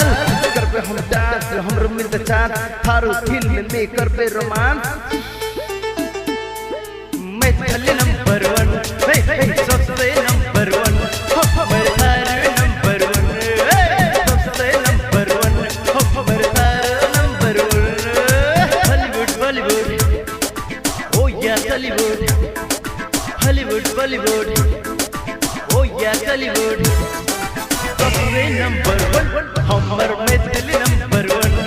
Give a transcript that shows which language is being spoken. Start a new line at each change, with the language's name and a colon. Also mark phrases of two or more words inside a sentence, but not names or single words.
Maithili: करबे हम डांस हमरो मिलत चांस थारो फिल्म में करबे रोमांस, मैथिली
English: number one,
Maithili: सबसे
English: number one
Maithili: हमर थारू
English: number one,
Maithili: सबसे
English: number one
Maithili: हमर थारू नंबर वन। Hollywood Bollywood, oh yeah Tollywood, Hollywood Bollywood, oh yeah Tollywood, सबसे
English: number one
Maithili: हमर मैथिली नंबर वन।